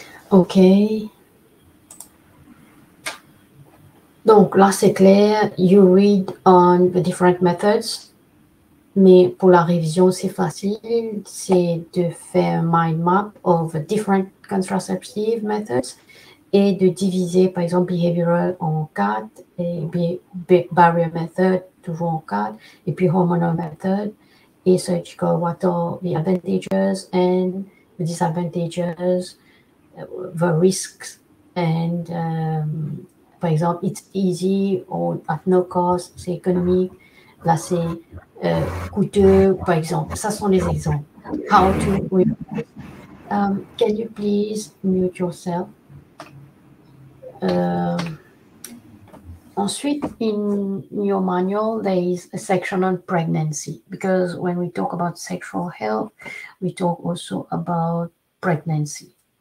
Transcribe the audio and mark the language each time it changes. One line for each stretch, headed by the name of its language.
English: OK.
French: Donc là, c'est clair.
English: You read on the different methods.
French: Mais pour la révision, c'est facile. C'est de faire un
English: mind map of different contraceptive methods
French: et de diviser, par exemple, behavioral en 4 et barrier method, toujours en 4, et puis hormonal method et surgical,
English: what are the advantages and the disadvantages, the risks,
French: and par exemple,
English: it's easy or at no cost,
French: c'est économique. Là, c'est coûteux, par exemple. Ça sont les exemples.
English: How to can you please mute yourself? Ensuite, in your manual, there is a section on pregnancy, because when we talk about sexual health, we talk also about pregnancy.